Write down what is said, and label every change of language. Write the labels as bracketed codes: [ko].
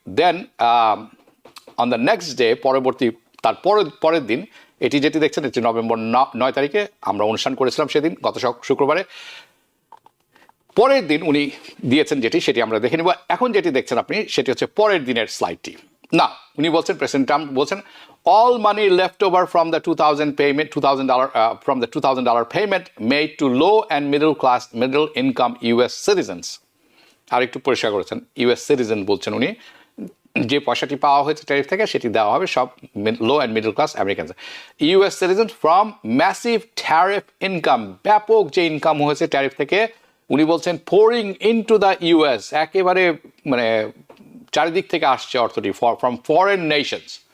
[en] Then on the next day, [bn] পরবর্তী তার পরের দিন, এটি যেটি দেখছেন এটি নভেম্বর 9 তারিখে আমরা অনুষ্ঠান করেছিলাম সেদিন, গত শুক্রবারে। পরের দিন উনি দিয়েছেন যেটি, সেটি আমরা দেখে নেব। এখন যেটি দেখছেন আপনি সেটি হচ্ছে পরের দিনের স্লাইডটি। না, উনি বলছেন, প্রেসিডেন্ট ট্রাম্প বলছেন [en] all money left over from the $2000 payment made to low and middle income US citizens. [bn] আর একটু পরিষ্কার করেছেন, US citizen বলছেন উনি, যে পয়সাটি পাওয়া হয়েছে ট্যারিফ থেকে সেটি দেওয়া হবে সব low and middle class Americans. [en] US citizens from massive tariff income, [bn] ব্যাপক যে ইনকাম হয়েছে ট্যারিফ থেকে, উনি বলছেন [en] pouring into the US, [bn] একেবারে মানে চারিদিক থেকে আসছে অর্থটি, [en] from foreign nations।